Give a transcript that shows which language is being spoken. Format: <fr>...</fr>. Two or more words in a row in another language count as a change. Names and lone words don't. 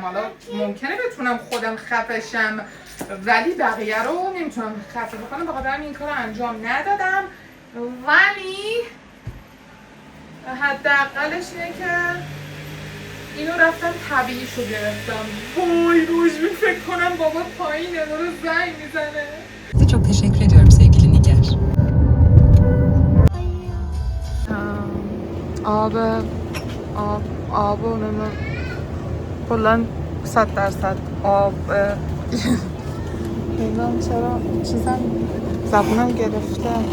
<fa>حالا ممکنه بتونم خودم خفه شم، ولی بقیه رو نمیتونم خفه بکنم. بخاطر این کار انجام ندادم، ولی حداقلش اینه که اینو رفتم طبیعیشو گرفتم. وای روش فکر کنم بابا پایینه داره زنگ میزنه.</fa> <tr>Çok teşekkür ediyorum sevgili Nigar.</tr> <fa>آب و نمیدونم کلن 100% آب. نمیدونم چرا چیزم زبونم گرفته.</fa>